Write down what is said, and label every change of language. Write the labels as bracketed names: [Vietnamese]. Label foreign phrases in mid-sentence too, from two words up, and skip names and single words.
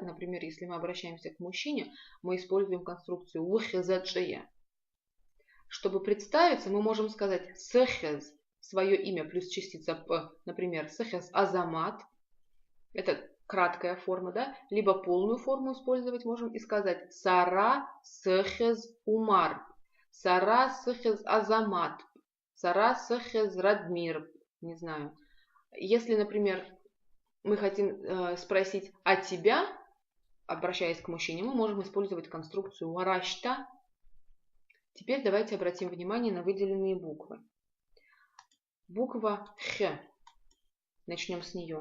[Russian] Например, если мы обращаемся к мужчине, мы используем конструкцию уэхэзачия. Чтобы представиться, мы можем сказать сэхэз, свое имя плюс частица П, например, сэхэз Азамат. Это краткая форма, да? Либо полную форму использовать можем и сказать [Abaza] Сара сэхэз Умар, Сара сэхэз Азамат, Сара сэхэз Радмир. [Russian] Не знаю. Если, например, мы хотим спросить «а тебя?», обращаясь к мужчине, мы можем использовать конструкцию «варашта». Теперь давайте обратим внимание на выделенные буквы. Буква Х. Начнем с нее.